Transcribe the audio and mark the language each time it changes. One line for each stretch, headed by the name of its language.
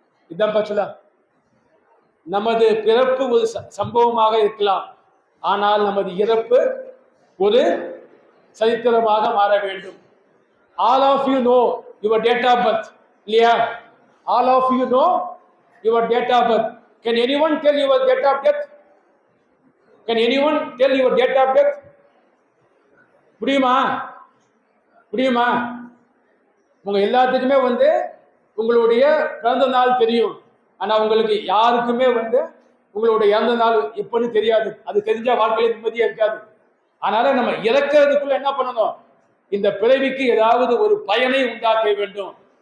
Tamil: இதான்ப்பா சொல்ல, நமது பிறப்பு ஒரு சம்பவமாக இருக்கலாம், ஆனால் நமது இறப்பு ஒரு சரித்திரமாக மாற வேண்டும்.
English: All of you know your date of birth, இல்லையா? All of you know your date of birth. Can anyone tell your date of death? Can anyone tell your date of death?
Tamil: முடியுமா? முடியுமா? உங்க எல்லாத்துக்குமே வந்து உங்களுடைய பிறந்த நாள் தெரியும், ஆனா உங்களுக்கு யாருக்குமே வந்து உங்களுடைய இறந்த நாள் எப்பன்னு தெரியாது. அது தெரிஞ்சா வாழ்க்கையில நிம்மதியா இருக்காது. அதனால நம்ம இறக்கிறதுக்குள்ள என்ன பண்ணணும், இந்த பிறவிக்கு ஏதாவது ஒரு பயனை உண்டாக்க வேண்டும்.